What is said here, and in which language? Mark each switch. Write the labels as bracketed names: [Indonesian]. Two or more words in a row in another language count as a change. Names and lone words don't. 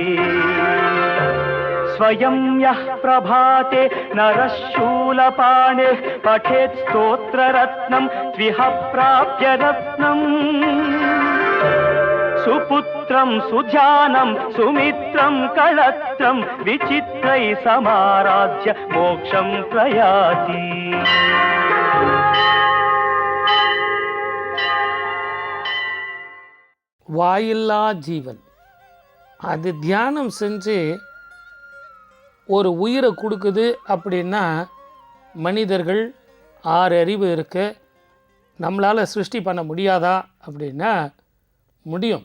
[Sanskrit] स्वयं यः प्रभाते नरः शूलपाणिः पठेत् स्तोत्ररत्नं त्विह प्राप्य रत्नम् सुपुत्रं सुध्यानं सुमित्रं कळत्रं विचित्रै समाराध्य मोक्षं प्रयाति [Tamil] வாயில்லா ஜீவன் அது தியானம் செஞ்சு ஒரு உயிரை கொடுக்குது அப்படின்னா மனிதர்கள் 6 அறிவு இருக்கு, நம்மளால் சிருஷ்டி பண்ண முடியாதா அப்படின்னா முடியும்.